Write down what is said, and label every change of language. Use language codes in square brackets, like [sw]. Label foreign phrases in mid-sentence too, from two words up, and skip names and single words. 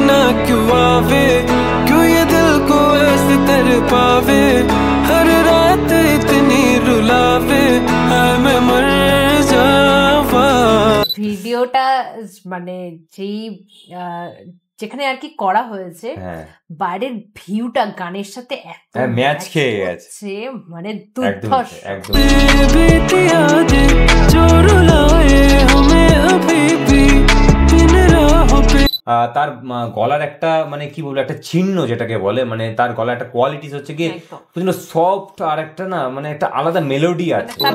[hi] क्यों आवे, क्यों ये दिल को ऐसे तेरे पावे, हर रात इतनी रुलावे, हाय मैं मर जावा। [bn] ভিডিওটা মানে যেই যেখানে আর কি করা হয়েছে বাইরের ভিউটা গানের সাথে এত ম্যাচ খেয়ে গেছে, মানে দুর্ধর্ষ। তার গলার একটা মানে কি বলবো একটা চিহ্ন যেটাকে বলে, মানে তার গলার একটা কোয়ালিটিস হচ্ছে কি প্রচন্ড সফট, আর একটা না মানে একটা আলাদা মেলোডি আছে।